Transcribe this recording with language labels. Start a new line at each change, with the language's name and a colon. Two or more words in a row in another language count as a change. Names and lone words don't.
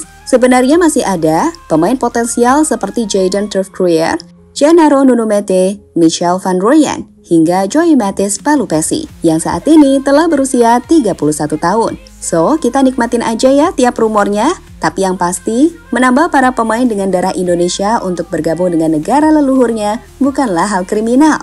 Indonesian: Sebenarnya masih ada pemain potensial seperti Jayden Turf-Kruyer, Gennaro Nunumete, Michel Van Rooyen, hingga Joey Matthijs Palupesi yang saat ini telah berusia 31 tahun. So, kita nikmatin aja ya tiap rumornya, tapi yang pasti menambah para pemain dengan darah Indonesia untuk bergabung dengan negara leluhurnya bukanlah hal kriminal.